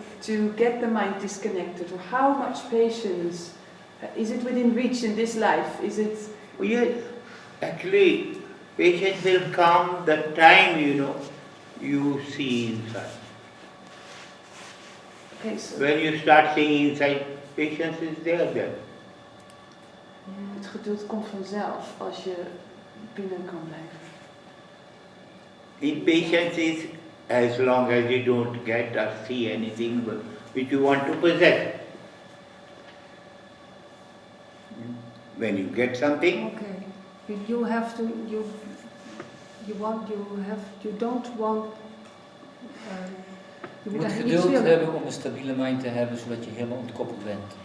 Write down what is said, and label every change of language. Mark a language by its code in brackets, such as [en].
[en] To get the mind disconnected. Or how much patience is it within reach in this life? Is it? Well, yes, actually, patience will come the time, you see inside. Okay, so When you start seeing inside, patience is there then. [nl] het geduld komt vanzelf als je binnen kan blijven. [en] Impatience is as long as you don't get or see anything which you want to possess. When you get something, Okay. You have to, you don't want, [nl] Je moet geduld hebben om een stabiele mind te hebben, zodat je helemaal ontkoppeld bent.